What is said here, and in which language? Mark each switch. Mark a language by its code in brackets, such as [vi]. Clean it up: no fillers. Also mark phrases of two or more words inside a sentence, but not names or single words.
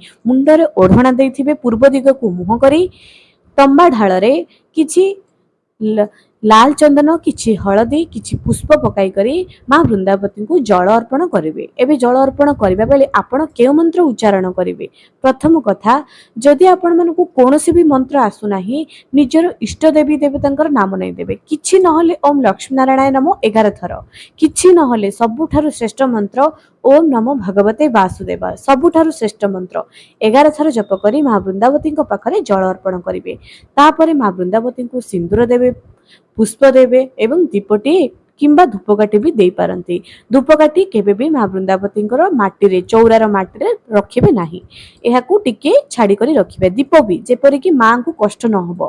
[or] ମୁଣ୍ଡରେ ଓଢ଼ଣା ଦେଇଥିବେ ପୂର୍ବ ଦିଗ କୁ ମୁହଁ କରି। ତମ୍ବା ଥାଳ ରେ କିଛି ଲାଲ ଚନ୍ଦନ, କିଛି ହଳଦୀ, କିଛି ପୁଷ୍ପ ପକାଇ କରି ମା ବୃନ୍ଦାବତୀ କୁ ଜଳ ଅର୍ପଣ କରିବେ। ଏବେ ଜଳ ଅର୍ପଣ କରିବା ବେଳେ ଆପଣ କେଉଁ ମନ୍ତ୍ର ଉଚ୍ଚାରଣ କରିବେ। ପ୍ରଥମ କଥା, ଯଦି ଆପଣ ମାନଙ୍କୁ କୌଣସି ଭି ମନ୍ତ୍ର ଆସୁ ନାହିଁ ନିଜର ଇଷ୍ଟ ଦେବୀ ଦେବତାଙ୍କର ନାମ ନେଇ ଦେବେ। କିଛି ନହେଲେ [sa] ओम लक्ष्मी नारायण नमो [or] 11 ଥର, କିଛି ନହେଲେ ସବୁଠାରୁ ଶ୍ରେଷ୍ଠ ମନ୍ତ୍ର [sa] ओम नमो भगवते वासुदेव [or] ସବୁଠାରୁ ଶ୍ରେଷ୍ଠ ମନ୍ତ୍ର 11 ଥର ଜପ କରି ମା ବୃନ୍ଦାବତୀ ପାଖରେ ଜଳ ଅର୍ପଣ କରିବେ। ତାପରେ ମା ବୃନ୍ଦାବତୀ କୁ ସିନ୍ଦୂର ଦେବେ, ପୁଷ୍ପ ଦେବେ ଏବଂ ଦୀପଟି କିମ୍ବା ଧୂପକାଠି ଭି ଦେଇ ପାରନ୍ତି। ଧୂପକାଠି କେବେ ଭି ମା ବୃନ୍ଦାବତୀ ମାଟି ରେ ଚଉରାର ମାଟି ରେ ରଖିବେ ନାହିଁ। ଏହାକୁ ଟିକେ ଛାଡ଼ି କରି ରଖିବେ। ଦୀପ ଭି ଯେପରି କି ମା କୁ କଷ୍ଟ ନ ହେବ।